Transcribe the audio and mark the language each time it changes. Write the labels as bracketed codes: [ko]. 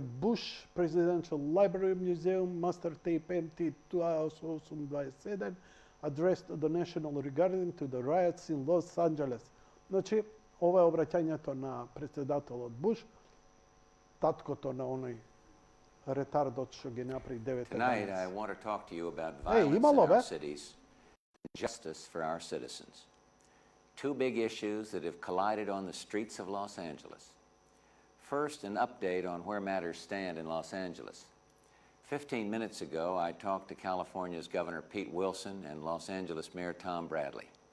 [en] Bush, Presidential Library Museum, Master Tape MT 2827, address to the national regarding to the riots in Los Angeles. [mk] Значи, ова е обраќањето на председателот Буш, таткото на оној ретардот што ги направи 9 [en] Tonight, I want to talk to you about violence in our cities and justice for our citizens. Two big issues that have collided on the streets of Los Angeles. First, an update on where matters stand in Los Angeles. 15 minutes ago, I talked to California's Governor Pete Wilson and Los Angeles Mayor Tom Bradley.